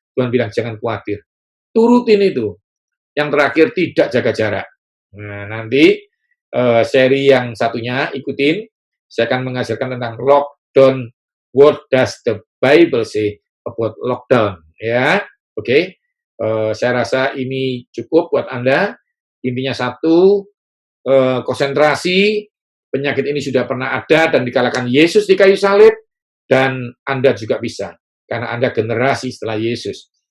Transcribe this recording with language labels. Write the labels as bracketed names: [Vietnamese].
[Indonesian] Tuhan bilang jangan khawatir, turutin itu. Yang terakhir tidak jaga jarak. Nah, nanti seri yang satunya ikutin, saya akan mengajarkan tentang lockdown. [English] What does the Bible say about lockdown? [Indonesian] Ya, oke. Saya rasa ini cukup buat Anda. Intinya satu, konsentrasi, penyakit ini sudah pernah ada dan dikalahkan Yesus di kayu salib, dan Anda juga bisa, karena Anda generasi setelah Yesus.